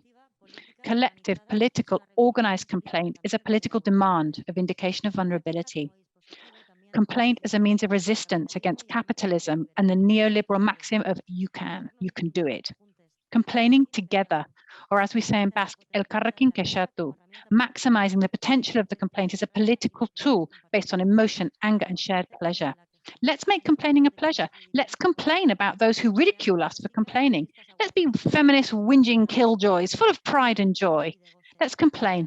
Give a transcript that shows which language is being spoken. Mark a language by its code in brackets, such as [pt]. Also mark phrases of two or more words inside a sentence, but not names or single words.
[en] Collective, political, organized complaint is a political demand of vindication of vulnerability. Complaint as a means of resistance against capitalism and the neoliberal maxim of you can do it. Complaining together, or as we say in Basque, [eu] elkarrekin kexatu, [en] maximizing the potential of the complaint is a political tool based on emotion, anger, and shared pleasure. Let's make complaining a pleasure. Let's complain about those who ridicule us for complaining. Let's be feminist, whinging killjoys, full of pride and joy. Let's complain.